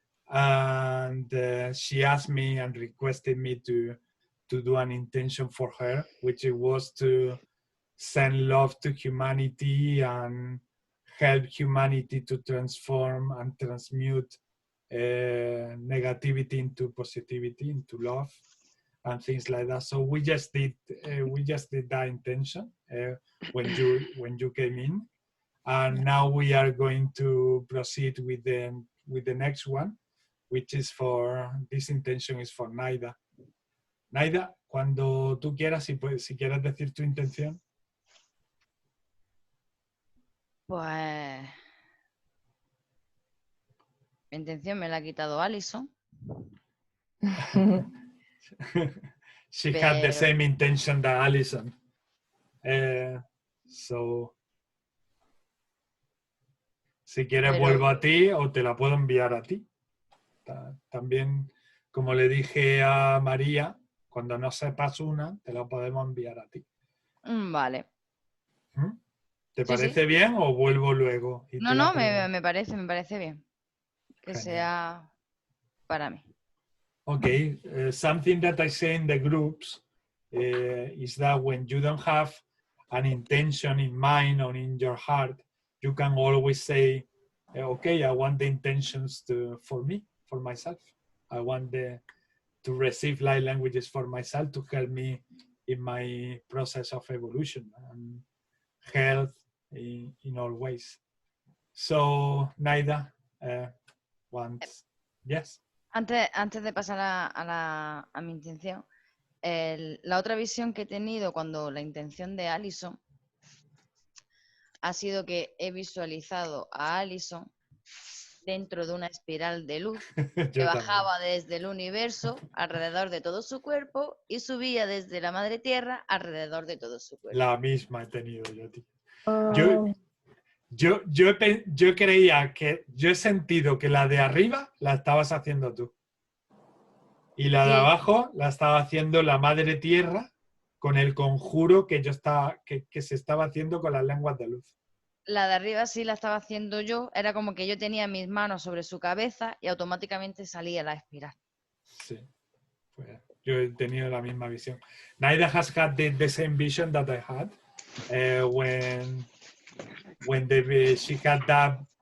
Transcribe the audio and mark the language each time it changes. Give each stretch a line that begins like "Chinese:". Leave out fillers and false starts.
English: And she asked me and requested me to do an intention for her, which it was to send love to humanity and help humanity to transform and transmute negativity into positivity, into love, and things like that. So we just did that intention when you came in, and now we are going to proceed with the next one, which is for, this intention is for Naida.
Spanish: Naida, cuando tú quieras, si quieres decir tu intención. Pues mi intención me la ha quitado Alison.
English: She had the same intention that Alison.
Spanish: So, si quieres vuelvo a ti o te la puedo enviar a ti. También, como le dije a María, cuando no sepas una, te la podemos enviar a ti. Vale. ¿Te parece bien o vuelvo luego? Y No, me parece bien. Que Genial. sea para mí.
English: Okay, something that I say in the groups is that when you don't have an intention in mind or in your heart, you can always say, okay, I want the intentions for me, for myself. I want to receive light languages for myself to help me in my process of evolution and health in all ways. So, Naida, yes.
Spanish: Antes de pasar a mi intención, la otra visión que he tenido cuando la intención de Alison ha sido que he visualizado a Alison dentro de una espiral de luz que bajaba desde el universo alrededor de todo su cuerpo y subía desde la madre tierra alrededor de todo su cuerpo. La misma he tenido yo, tío. Yo creía que, yo he sentido que la de arriba la estabas haciendo tú. Y la de abajo la estaba haciendo la madre tierra con el conjuro que se estaba haciendo con las lenguas de luz. La de arriba sí la estaba haciendo yo, era como que yo tenía mis manos sobre su cabeza y automáticamente salía la espiral. Sí. Yo he tenido la misma visión.
English: Naida has had the same vision that I had when she had that.